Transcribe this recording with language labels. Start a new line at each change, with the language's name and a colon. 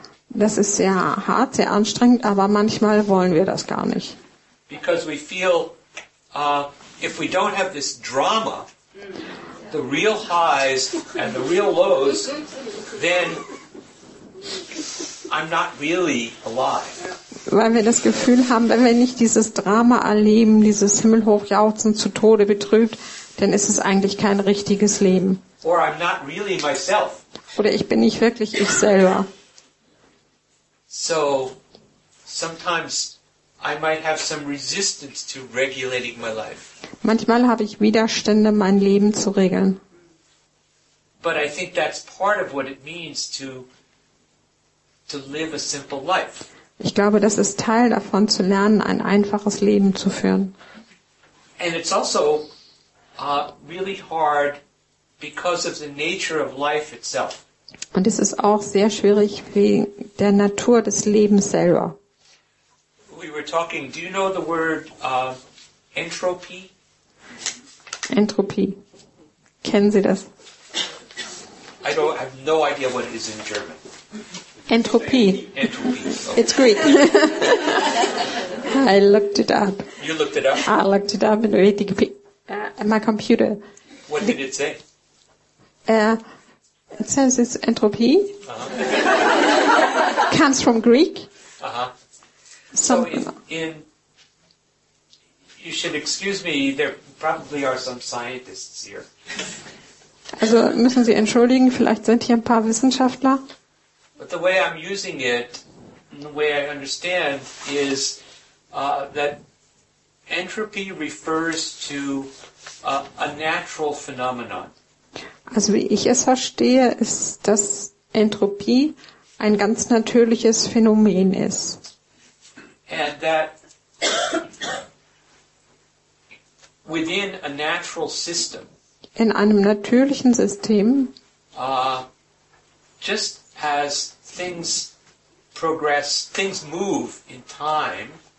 German: Das ist sehr hart, sehr anstrengend, aber manchmal wollen wir das gar nicht.
English: Because we feel if we don't have this drama, the real highs and the real lows, then I'm not really alive.
German: Weil wir das Gefühl haben, wenn wir nicht dieses Drama erleben, dieses Himmelhochjauchzen zu Tode betrübt, dann ist es eigentlich kein richtiges Leben.
English: Or I'm not really myself.
German: Oder ich bin nicht wirklich ich selber.
English: So sometimes I might have some resistance to regulating my life.
German: Manchmal habe ich Widerstände, mein Leben zu regeln.
English: But I think that's part of what it means to live a simple life.
German: Ich glaube, das ist Teil davon, zu lernen, ein einfaches Leben zu führen.
English: And it's also really hard because of the nature of life itself.
German: Und es ist auch sehr schwierig wegen der Natur des Lebens selber.
English: We were talking, do you know the word entropy?
German: Entropie. Kennen Sie das?
English: I have no idea what it is in German.
German: Entropie.
English: Entropy. Okay. It's Greek. I looked it up. You looked it up? I looked it up in my computer. What did it say? It says it's entropy. Comes from Greek. So in you should excuse me, there probably are some scientists here.
German: Also müssen Sie entschuldigen, vielleicht sind hier ein paar Wissenschaftler.
English: But the way I'm using it, and the way I understand, is that entropy refers to a natural phenomenon.
German: Also wie ich es verstehe, ist, dass Entropie ein ganz natürliches Phänomen ist.
English: And that within a natural system,
German: In einem natürlichen System,
English: just as things progress, things move in time,